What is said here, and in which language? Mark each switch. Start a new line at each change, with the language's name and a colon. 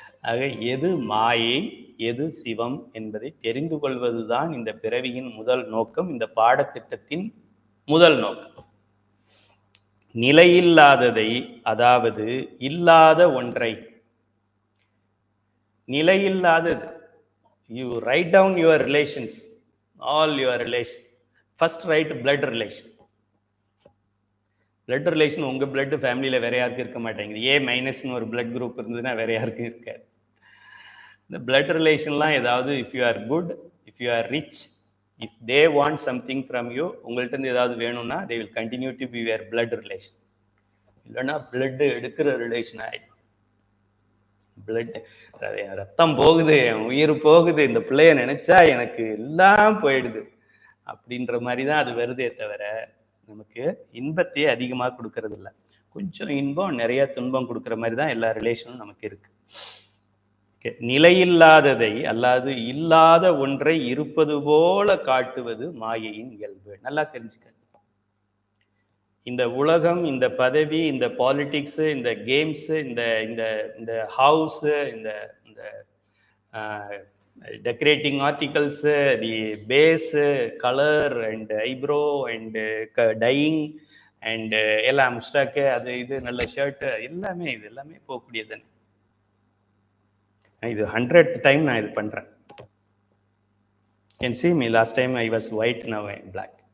Tamil: ஆக எது மாயை, எது சிவம் என்பதை தெரிந்து கொள்வதுதான் இந்த பிறவியின் முதல் நோக்கம், இந்த பாடத்திட்டத்தின் முதல் நோக்கம். நிலையில்லாததை, அதாவது இல்லாத ஒன்றை, நிலையில்லாதது.
English: You write down your relations, all your relations. First write blood relation.
Tamil: blood relation உங்க blood ஃபேமிலியில் வேற யாருக்கும் இருக்க மாட்டேங்குது. A- ஒரு blood group இருந்ததுன்னா வேற யாருக்கும் இருக்காது.
English: இந்த blood relationலாம் ஏதாவது, if you are good, if you are rich, if they want something from you, உங்கள்கிட்ட இருந்து ஏதாவது வேணும்னா they will continue to be your blood relation.
Tamil: இல்லைன்னா blood எடுக்கிற ரிலேஷன் ஆகிடும். பிளட், ரத்தம் போகுது, என் உயிர் போகுது, இந்த பிள்ளைய நினைச்சா எனக்கு எல்லாம் போயிடுது அப்படின்ற மாதிரி தான் அது வருதே தவிர நமக்கு இன்பத்தையே அதிகமாக கொடுக்கறது இல்லை. கொஞ்சம் இன்பம் நிறைய துன்பம் கொடுக்குற மாதிரி தான் எல்லா ரிலேஷனும் நமக்கு இருக்கு. நிலையில்லாததை, அல்லாது இல்லாத ஒன்றை இருப்பது போல காட்டுவது மாயையின் இயல்பு. நல்லா தெரிஞ்சுக்க. இந்த உலகம், இந்த பதவி, இந்த பாலிடிக்ஸு, இந்த கேம்ஸு, இந்த இந்த இந்த ஹவுஸு, இந்த இந்த decorating articles, the base, colour and eyebrow and dyeing, and எல்லாம் முஸ்டாக்கு அது இது நல்ல ஷர்ட்டு எல்லாமே இது எல்லாமே போகக்கூடியது. இது 100th டைம் நான் இது பண்ணுறேன்.
English: Can see me, last time I was white, now I am black.